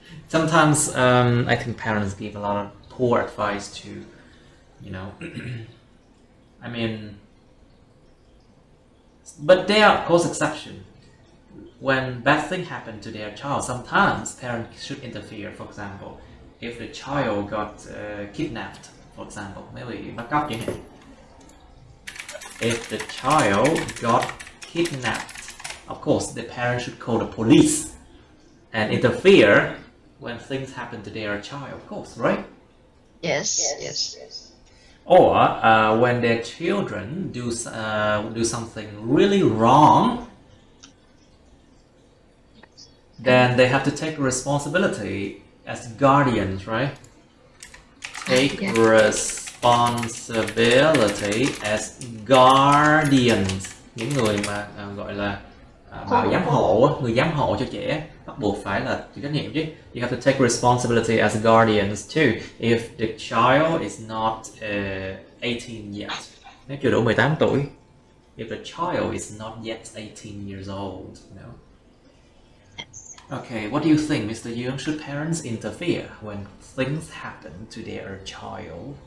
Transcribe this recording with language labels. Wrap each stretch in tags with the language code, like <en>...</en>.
<en>Sometimes I think parents give a lot of poor advice to, you know, I mean, but there are of course exceptions. When bad things happen to their child, sometimes parents should interfere. For example, if the child got kidnapped For example,</en> <vi>mấy bị bắt cóc chẳng hạn.</vi> <en>If the child got kidnapped, of course the parents should call the police and interfere when things happen to their child, of course, right? Yes. Or when their children do something really wrong, then they have to take responsibility as guardians, right? Take responsibility as guardians.</en> <vi>Những người mà gọi là bảo giám hộ, người giám hộ cho trẻ bắt buộc phải là chịu trách nhiệm chứ.</vi> <en>You have to take responsibility as guardians too. If the child is not 18 yet,</en> <vi>nếu chưa đủ 18 tuổi.</vi> <en>If the child is not yet 18 years old, you know. Okay, what do you think, Mr. Young? Should parents interfere when things happen to their child?</en>